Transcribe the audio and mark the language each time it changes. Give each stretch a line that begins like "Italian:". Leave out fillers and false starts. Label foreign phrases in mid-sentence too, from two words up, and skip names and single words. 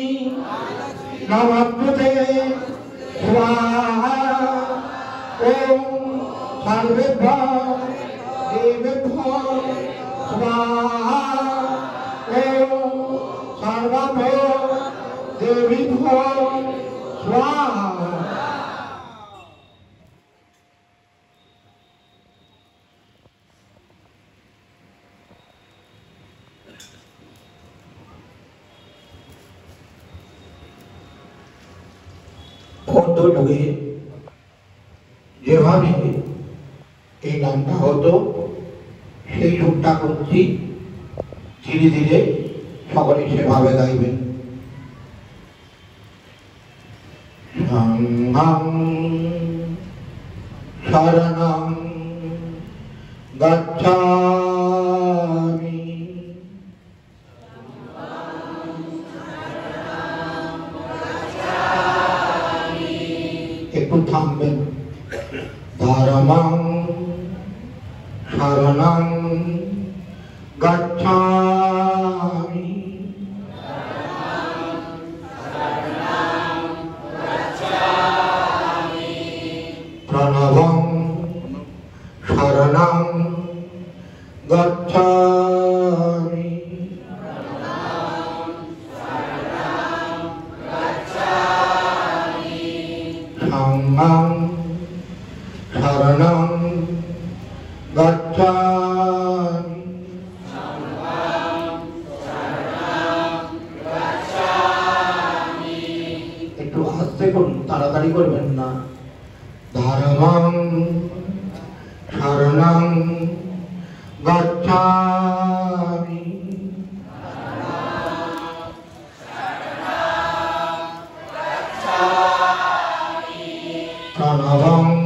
Sanskrit: नमस्ते स्वाहा ओम सर्वेभ्यः देवेभ्यः स्वाहा ओम सर्वभ्यः देवीभ्यः स्वाहा
Bangla: বন্ধ যুগে যেভাবে এই গানটা হতো সেই সুরটা করছি, ধীরে ধীরে সকলে সেভাবে গাইবেন।
Sanskrit: শরণং শরণং গচ্ছামি
Bangla: একটু থামবেন।
Sanskrit: ধর্মং শরণং গচ্ছামি প্রণবং শরণং গচ্ছামি সংঘং শরণং গচ্ছামি
Bangla: একটু আস্তে করুন, তাড়াতাড়ি করবেন না।
Sanskrit: ধর্মং শরণং গচ্ছামি প্রণবং